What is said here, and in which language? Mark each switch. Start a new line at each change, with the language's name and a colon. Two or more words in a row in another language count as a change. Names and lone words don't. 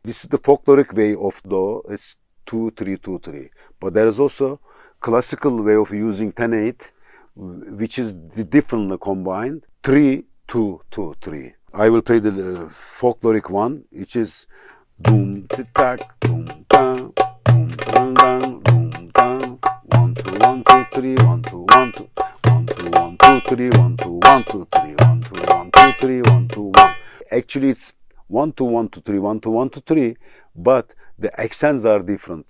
English: This is the folkloric way of do. It's 2 3 2 3. But there is also classical way of using 10/8, which is differently combined 3 2 2 3. I will play the folkloric one, which is doom tak doom dang doom dang dang doom dang 1 2 1 2 3 1 2 1 2 1 2 1 2 3 1 2 1 2 3 1 2 1 2 3 1 2 1. Actually it's 1 2 1 2 3 1 2 1 2 3, but the accents are different.